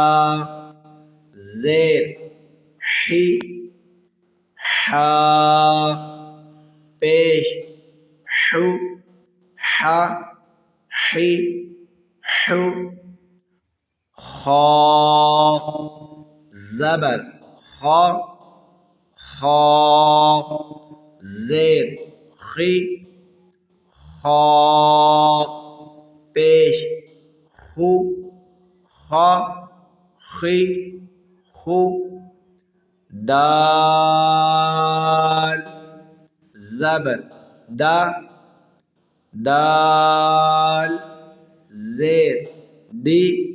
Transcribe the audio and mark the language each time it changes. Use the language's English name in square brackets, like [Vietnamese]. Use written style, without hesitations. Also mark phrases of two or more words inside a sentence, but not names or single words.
[Urdu] زیر حی حا پیش حو حا حی حو خا زبر خا خا زیر خی خا پیش خو خا خی خو دال زبر دا دال زیر دی